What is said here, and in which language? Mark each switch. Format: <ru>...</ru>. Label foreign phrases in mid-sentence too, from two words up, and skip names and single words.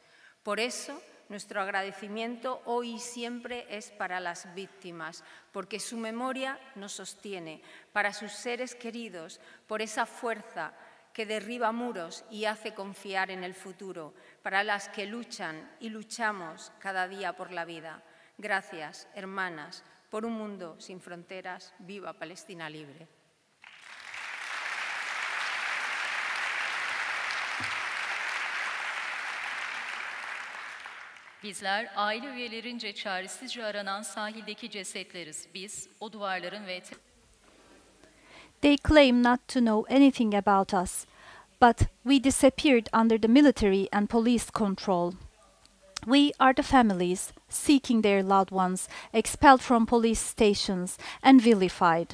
<es>Por eso, nuestro agradecimiento hoy y siempre es para las víctimas, porque su memoria nos sostiene, para sus seres queridos, por esa fuerza que derriba muros y hace confiar en el futuro, para las que luchan y luchamos cada día por la vida. Gracias, hermanas, por un mundo sin fronteras. ¡Viva Palestina libre!</es> <tr>Bizler aile üyelerince çaresizce aranan sahildeki cesetleriz. Biz o duvarların ve</tr> <en>They claim not to know anything about us, but we disappeared under the military and police control. We are the families seeking their loved ones, expelled from police stations and vilified.</en>